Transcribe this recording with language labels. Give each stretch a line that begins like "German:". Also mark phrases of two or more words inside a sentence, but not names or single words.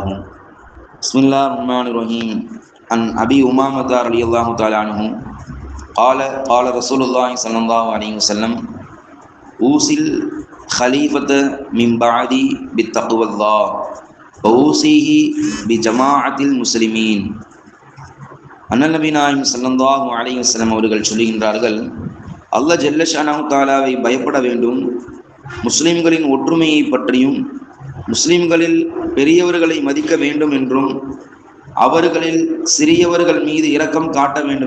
Arabic: بسم الله الرحمن الرحيم. عن أبي أمامة رضي الله تعالى عنه قال رسول الله صلى الله عليه وسلم: أوصي الخليفة من بعدي بالتقوى الله وأوصيه بجماعة المسلمين.
Tamil: அண்ணல் நபி நாயகம்
Arabic: صلى الله عليه وسلم
Tamil: அவர்கள் சொல்லுகின்றார்கள், அல்லாஹ்
Arabic: جل شأنه تعالى
Tamil: பயப்பட வேண்டும், முஸ்லிம்களின் ஒற்றுமையை பற்றியும் முஸ்லிம்களில் பெரியவர்களை மதிக்க வேண்டும் என்றும் அவர்களில் சிறியவர்கள் மீது இரக்கம் காட்ட வேண்டும்